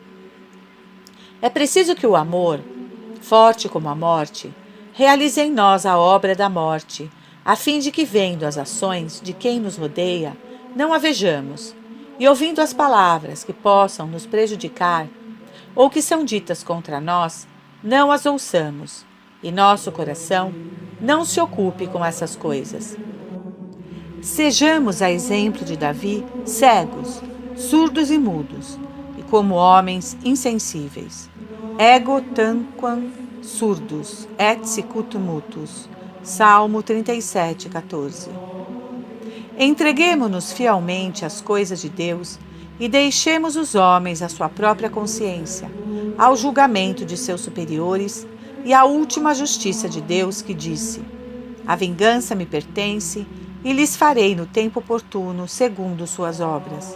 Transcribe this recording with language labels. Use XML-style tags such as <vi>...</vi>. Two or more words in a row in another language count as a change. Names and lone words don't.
<pt>É preciso que o amor, forte como a morte, realize em nós a obra da morte, a fim de que, vendo as ações de quem nos rodeia, não a vejamos, e ouvindo as palavras que possam nos prejudicar, ou que são ditas contra nós, não as ouçamos, e nosso coração não se ocupe com essas coisas. Sejamos, a exemplo de Davi, cegos, surdos e mudos, e como homens insensíveis.</pt> <la>Ego tanquam surdos, et sicut mutus.</la> <pt>Salmo 37, 14. Entreguemo-nos fielmente às coisas de Deus e deixemos os homens à sua própria consciência, ao julgamento de seus superiores e à última justiça de Deus que disse: a vingança me pertence e lhes farei no tempo oportuno segundo suas obras.</pt>